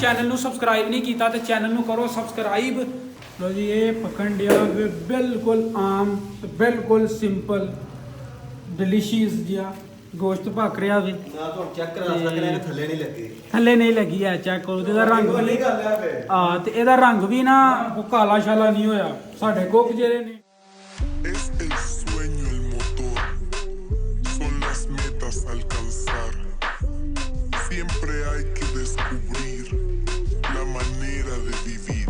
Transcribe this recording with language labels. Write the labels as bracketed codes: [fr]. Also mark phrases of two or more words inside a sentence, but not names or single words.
[pa] ਚੈਨਲ ਨੂੰ ਸਬਸਕ੍ਰਾਈਬ ਨਹੀਂ ਕੀਤਾ ਤੇ ਚੈਨਲ ਨੂੰ ਕਰੋ ਸਬਸਕ੍ਰਾਈਬ। ਲੋ ਜੀ ਇਹ ਪਕਣ ਡਿਆ ਬਿਲਕੁਲ ਆਮ ਤੇ ਬਿਲਕੁਲ [en] simple delicious [pa] ਜਿਹਾ ਗੋਸ਼ਤ ਭਖ ਰਿਹਾ ਵੀ ਨਾ ਤੋਂ ਚੈੱਕ ਕਰਾ ਸਕਦੇ ਨੇ, ਥੱਲੇ ਨਹੀਂ ਲੱਗੀ। ਥੱਲੇ ਨਹੀਂ ਲੱਗੀ ਹੈ, ਚੈੱਕ ਕਰੋ ਇਹਦਾ ਰੰਗ ਵੀ ਤੇ ਇਹਦਾ ਰੰਗ ਵੀ ਨਾ ਕਾਲਾ ਸ਼ਾਲਾ ਨਹੀਂ ਹੋਇਆ। ਸਾਡੇ ਕੁੱਕ ਜਿਹੜੇ ਨੇ [es] Es el sueño el motor, son las metas a alcanzar. Siempre hay que descubrir la manera de vivir.